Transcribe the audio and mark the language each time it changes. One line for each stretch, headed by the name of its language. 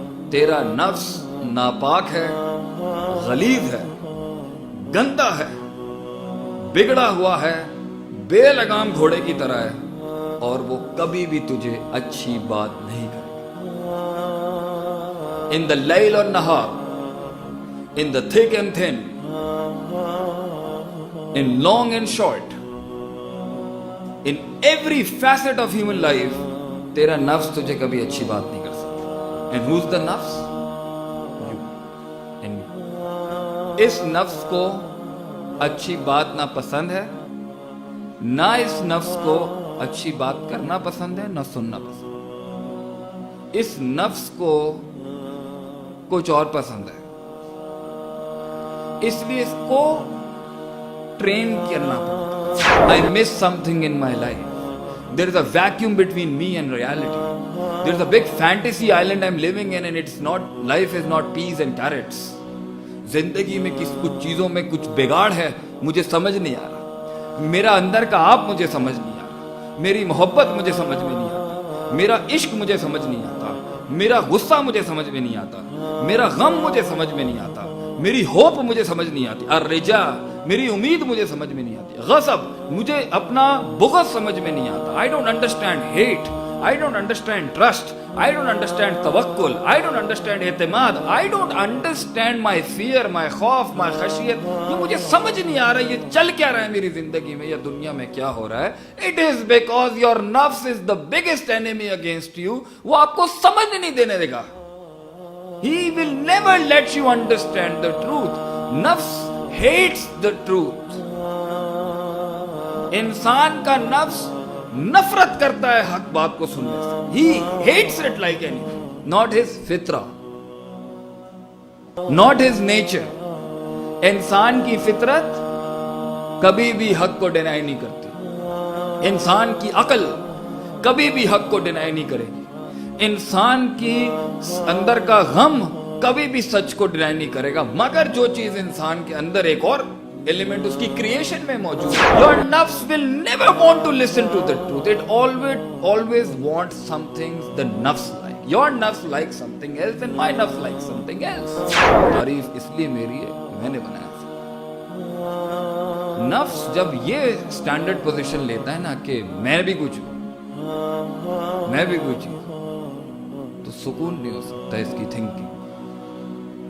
Urdu: تیرا نفس ناپاک ہے، غلیظ ہے، گندا ہے، بگڑا ہوا ہے، بے لگام گھوڑے کی طرح ہے، اور وہ کبھی بھی تجھے اچھی بات نہیں کرے گا.
English: In the layl or nahar, in the thick and thin, in long and short, in every facet of human life,
Urdu: تیرا نفس تجھے کبھی اچھی بات نہیں کر سکتا.
English: And who's the nafs? You and me.
Urdu: اس نفس کو اچھی بات نہ پسند ہے، نہ اس نفس کو اچھی بات کرنا پسند ہے، نہ سننا پسند ہے. اس نفس کو کچھ اور پسند ہے، اس لیے اس کو ٹرین کرنا پڑتا ہے.
English: I miss something in my life. There is a vacuum between me and reality. There is a big fantasy island I'm living in, and it's not, life is not peas and carrots.
Urdu: زندگی میں کچھ چیزوں میں کچھ بگاڑ ہے، مجھے سمجھ نہیں آ رہا. میرا اندر کا آپ مجھے سمجھ نہیں آ رہا، میری محبت مجھے سمجھ میں نہیں آتا، میرا عشق مجھے سمجھ نہیں آتا، میرا غصہ مجھے سمجھ میں نہیں آتا، میرا غم مجھے سمجھ میں نہیں آتا، میری ہوپ مجھے سمجھ نہیں آتی، الرجا میری امید مجھے سمجھ میں نہیں آتی، غصب مجھے اپنا بغض سمجھ میں نہیں آتا.
English: I don't understand hate, I don't understand trust, I don't understand tawakkul, I don't understand اعتماد, I don't understand my fear, my خوف, my خشیت.
Urdu: یہ مجھے سمجھ نہیں آ رہا ہے، یہ چل کیا رہا ہے میری زندگی میں یا دنیا میں کیا ہو رہا ہے.
English: It is because your nafs is the biggest enemy against you.
Urdu: وہ آپ کو سمجھ نہیں دینے دے گا.
English: He will never let you understand the truth. Nafs hates the truth.
Urdu: انسان کا نفس نفرت کرتا ہے حق بات کو سننے سے.
English: He hates it like anything. Not his fitra, not his nature.
Urdu: انسان کی فطرت کبھی بھی حق کو ڈینائی نہیں کرتی. انسان کی عقل کبھی بھی حق کو ڈینائی نہیں کرے گی. انسان کی اندر کا غم کبھی بھی سچ کو ڈینائی نہیں کرے گا، مگر جو چیز انسان کے اندر ایک اور ایلیمنٹ اس کی کریشن میں موجود ہے.
English: Your nafs will never want to listen to the truth. It always wants something the nafs like. Your nafs likes something else and my nafs likes something else.
Urdu: تعریف اس لیے میری ہے، میں نے بنایا. نفس جب یہ اسٹینڈرڈ پوزیشن لیتا ہے نا کہ میں بھی کچھ ہوں، میں بھی کچھ ہوں، تو سکون نہیں ہو سکتا اس کی تھنکنگ.